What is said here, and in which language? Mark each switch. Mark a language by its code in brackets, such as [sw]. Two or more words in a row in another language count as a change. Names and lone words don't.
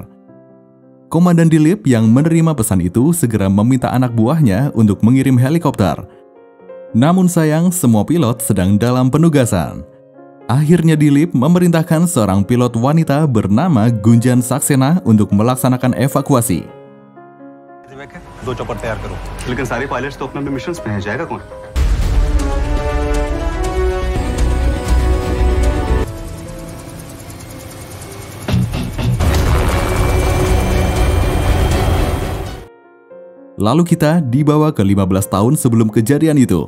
[id] Komandan Dilip yang menerima pesan itu segera meminta anak buahnya untuk mengirim helikopter. Namun sayang, semua pilot sedang dalam penugasan. Akhirnya Dilip memerintahkan seorang pilot wanita bernama Gunjan Saksena untuk melaksanakan evakuasi. [hi] दो चौपर तैयार करो, लेकिन सारे पायलट्स तो अपने मिशंस पे हैं, जाएगा कौन? [id] Lalu kita dibawa ke 15 tahun sebelum kejadian itu.